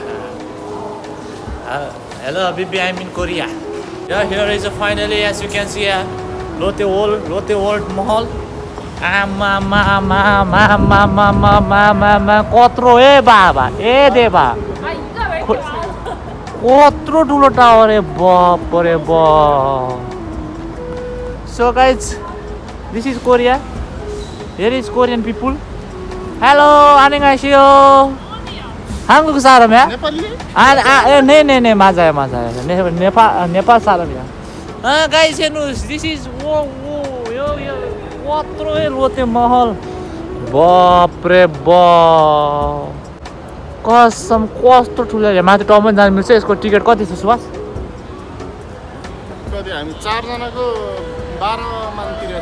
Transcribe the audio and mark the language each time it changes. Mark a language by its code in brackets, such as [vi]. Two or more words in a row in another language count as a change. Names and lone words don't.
[en] Hello BB I'm in Korea here is finally as you can see Lotte old [ne] महल आमा कत्रो ए बाबा ए देवा कत्रो ठुलो टावर ए बाप रे बाप [en] So guys this is Korea here is Korean people hello [ko] 안녕하세요 한국 사람이야? 네 맞아요 [ne] नेपाल 사람이야 गाइज हेर्नुहोस् [en] this is [ne] यो कत्रो लोते महल बाप रे बाप कसम कस्तो ठुलो माथि टाउमा जानु मिल्छ यसको टिकट कति छ सुभाष कति हामी 4 जनाको 12 मान तिरेको